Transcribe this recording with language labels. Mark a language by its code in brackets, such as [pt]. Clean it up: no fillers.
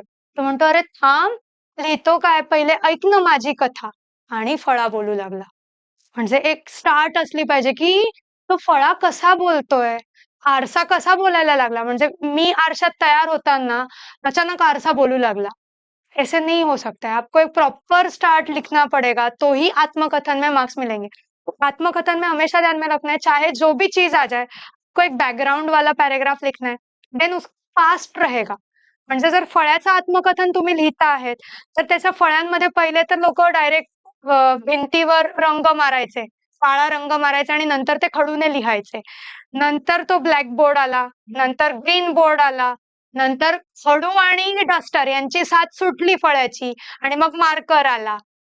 [mr] तो म्हणतो, "अरे थांब, लिहितो काय, पहिले ऐक ना माझी कथा." आणि फळा बोलू लागला. म्हणजे एक स्टार्ट असली पाहिजे की तो फळा कसा बोलतोय, आरसा कसा बोलायला लागला. म्हणजे मी आरशात तयार होताना अचानक आरसा बोलू लागला. [hi] ऐसे नहीं हो सकता है. आपको एक प्रॉपर स्टार्ट लिखना पड़ेगा, तो ही आत्मकथन में मार्क्स मिलेंगे. आत्मकथन में हमेशा ध्यान में रखना है, चाहे जो भी चीज आ जाए, आपको एक बैकग्राउंड वाला पैराग्राफ लिखना है, देन उस फास्ट रहेगा. [mr] म्हणजे जर फळ्याचं आत्मकथन तुम्ही लिहिता आहेत, तर त्याच्या फळ्यांमध्ये पहिले तर लोकं डायरेक्ट भिंतीवर रंग मारायचे, काळा रंग मारायचा आणि नंतर ते खडूने लिहायचे. नंतर तो ब्लॅक बोर्ड आला, नंतर ग्रीन बोर्ड आला, नंतर खडू आणि डस्टर यांची साथ सुटली फळ्याची आणि मग मार्कर आला.